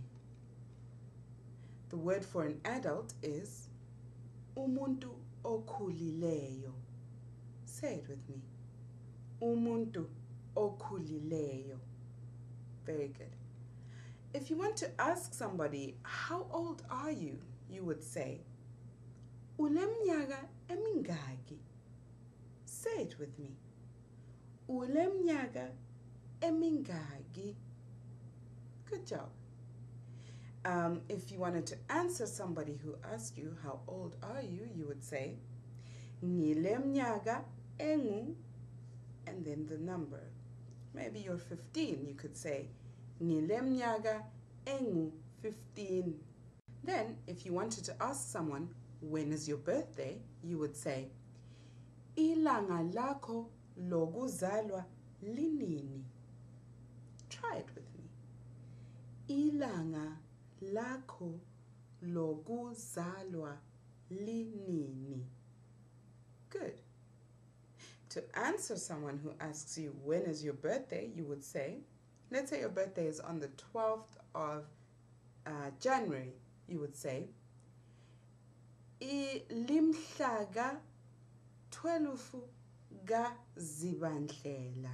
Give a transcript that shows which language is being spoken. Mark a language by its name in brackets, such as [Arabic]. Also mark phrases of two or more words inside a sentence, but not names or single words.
[English] The word for an adult is [North Ndebele] umuntu okhulileyo. [English] Say it with me. [North Ndebele] Umuntu okhulileyo. [English] Very good. If you want to ask somebody, how old are you? You would say, [North Ndebele] ulemnyaka emingaki. [English] Say it with me. [North Ndebele] Ulemnyaka emingaki. [English] Good job. If you wanted to answer somebody who asked you, how old are you? You would say, [North Ndebele] ngilemnyaka engu, [English] and then the number. Maybe you're 15. You could say, [North Ndebele] ngilemnyaka engu 15. [English] Then, if you wanted to ask someone, when is your birthday? You would say, [North Ndebele] ilanga lakho lokuzalwa linini. [English] Try it with me. [North Ndebele] Ilanga lakho lokuzalwa linini. [English] Good. To answer someone who asks you, when is your birthday? You would say, let's say your birthday is on the 12th of January. [North Ndebele] You would say, limhlaga 12 ga Zibandlela.